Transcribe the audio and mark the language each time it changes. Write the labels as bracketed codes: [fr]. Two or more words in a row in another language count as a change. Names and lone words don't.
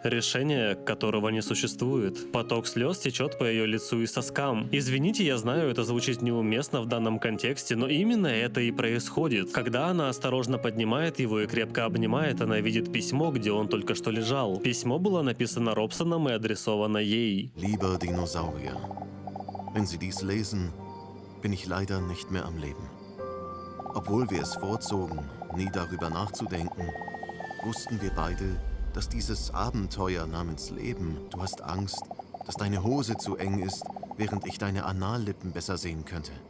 [ru] Решение, которого не существует. Поток слез течет по ее лицу и соскам. Извините, я знаю, это звучит неуместно в данном контексте, но именно это и происходит. Когда она осторожно поднимает его и крепко обнимает, она видит письмо, где он только что лежал. Письмо было написано Робсоном и адресовано ей. [de] Lieber Dinosaurier, wenn Sie dies lesen, bin ich leider nicht mehr am Leben. Obwohl wir es vorzogen, nie darüber nachzudenken, wussten wir beide, dass dieses Abenteuer namens Leben, du hast Angst, dass deine Hose zu eng ist, während ich deine Anallippen besser sehen könnte.